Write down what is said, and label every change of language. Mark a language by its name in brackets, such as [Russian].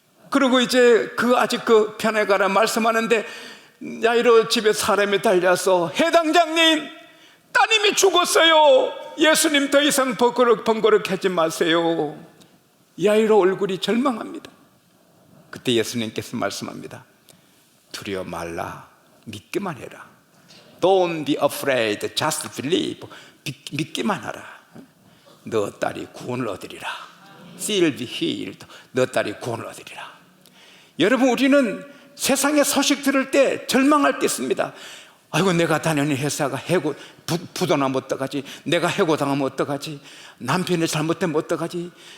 [Korean] 그리고 이제 아직 그 편에 가라 말씀하는데 야이로 집에 사람이 달려서 해당장님, 따님이 죽었어요. 예수님 더 이상 번거롭게 하지 마세요. 야이로 얼굴이 절망합니다. 그때 예수님께서 말씀합니다. 두려워 말라, 믿기만 해라. [English] Don't be afraid, just believe. [Korean] 믿기만 하라. 너 딸이 구원을 얻으리라. [English] She'll be healed. [Korean] 너 딸이 구원을 얻으리라. 여러분, 우리는 세상의 소식 들을 때 절망할 때 있습니다. 아이고, 내가 다니는 회사가 해고 부도나면 어떡하지? 내가 해고당하면 어떡하지? 남편이 잘못되면 어떡하지?